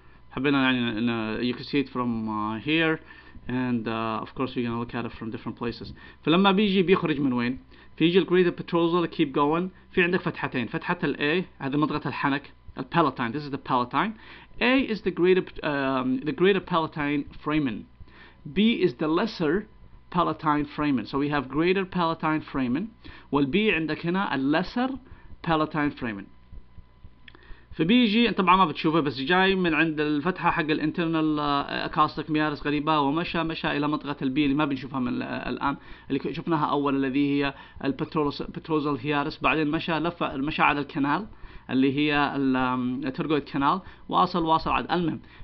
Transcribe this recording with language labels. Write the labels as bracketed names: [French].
[Arabic] حبينا يعني [English] you can see it from here, and of course we're gonna look at it from different places. [Arabic] فلما بيجي بيخرج من وين؟ بيجي الجريتر petrosal [English] keep going، [Arabic] في عندك فتحتين، فتحة ال A هذه منطقة الحنك الpalatine. [English] This is the palatine. A is the greater palatine foramen. B is the lesser palatine foramen. So we have greater palatine foramen. [Arabic] والبي عندك هنا lesser palatine foramen. فبيجي انت طبعا ما بتشوفه بس جاي من عند الفتحه حق الانترنال اكاستيك ميارس غريبه ومشى الى منطقه البي اللي ما بنشوفها من الان، اللي شفناها اول الذي هي البتروزال هيارس، بعدين مشى على الكنال اللي هي الترجويد كانال، واصل على المهم.